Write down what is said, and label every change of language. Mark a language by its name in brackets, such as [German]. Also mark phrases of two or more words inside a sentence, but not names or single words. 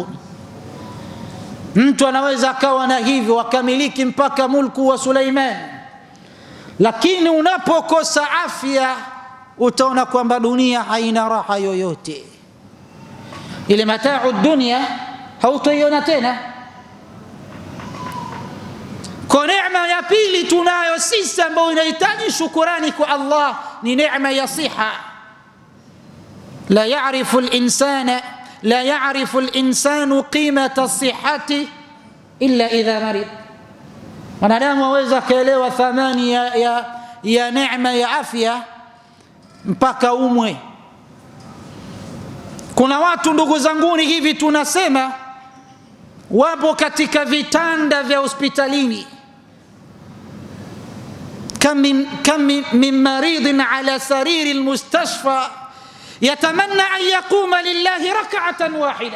[Swahili] Mtu anaweza akawa na hivyo akamiliki mpaka mulku wa Suleiman, lakini unapokosa afya utaona kwamba dunia haina raha yoyote. Ile mataa dunia hautoiona tena. Kwa neema ya pili tunayo sisi ambayo inahitaji shukrani kwa Allah ni neema ya siha. [Arabic] لا يعرف الإنسان قيمة الصحة إلا إذا مرض. [Swahili] Mwanadamu hawezi kuelewa thamani ya neema ya afya mpaka umwe. Kuna watu ndugu zanguni hivi tunasema wapo katika vitanda vya hospitalini, [Arabic] كم من مريض على سرير المستشفى يتمنى أن يقوم لله ركعة واحدة.